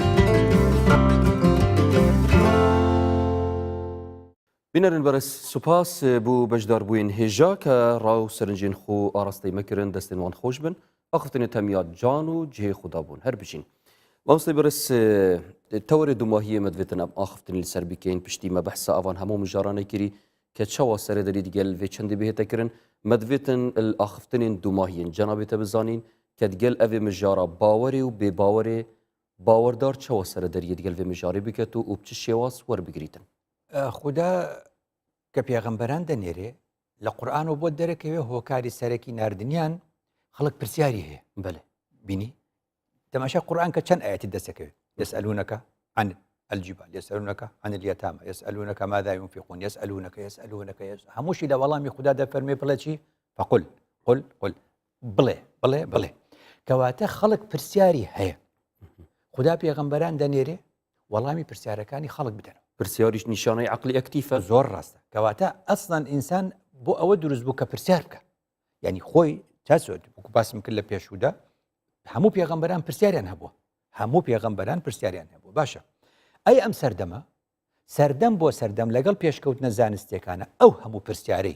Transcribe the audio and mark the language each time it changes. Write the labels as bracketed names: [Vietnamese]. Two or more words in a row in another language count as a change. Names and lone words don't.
[Kurdish] بینەرن بەرز سوپاس بوو بەشداربووین هێژا کە ڕاو سەرنجین خۆ ئاراستەی مەکردن دەستێنوان خۆش بن ئەخفتنە تەمیاد جان و جێ خوددا بوون هەر بچین مامۆستای بەرز تەوەرێ دوماهیە مەدوێتن ئەم ئاخفتنی لەسەر بکەین پشتی مەبەحسە ئەوان هەموو مژارانەی کردی کە چاوە سەرێدەری دیگەل vê çendê bihêtekirin medvêtin axiftinên dumahiyên cenabê te bizanîn ke digel evê mijara bawerê û bêbawerê bawerdar çawa serederiye digel vê mijarê biket û bi çi şêwas werbigirîtin. [Central Kurdish] خدا کە پێغەمبەران دەنێرێ لە قورئان و بۆ دەرەکەوێ هۆکاری سەرەکی ناردنیان خەڵک پرسیاری هەیە بەێ بینی تەماشا قورئان کە چەند ئاەتی دەسەکەوێت [Arabic] يسألونك عن الجبال يسألونك عن اليتامى يسألونك ماذا ينفقون يسألونك [Central Kurdish] هەمووشی لە وەڵامی خدا دەفەرمێ بڵێ چی [Arabic] فقل قل [Central Kurdish] بڵێ کەواتە خەڵک پرسیاری هەیە خدا پێغەمبەران دەنێرێ وەڵامی پرسیارەکانی خەڵک بدەن پرسیاریش نیشانەی عقلی ئەکتیفە زۆر ڕاستە کەواتە ئەسڵەن ئینسان بۆ ئەوە دروست بوو کە پرسیار بکە یعنی خۆی چاسۆت وەکو باسم کرد لە پێشوودا هەموو پێغەمبەران پرسیاریان هەبووە باشە ئەی ئەم سەردەم بۆ سەردەم لەگەڵ پێشکەوتنە زانستیەکانە ئەو هەموو پرسیارەی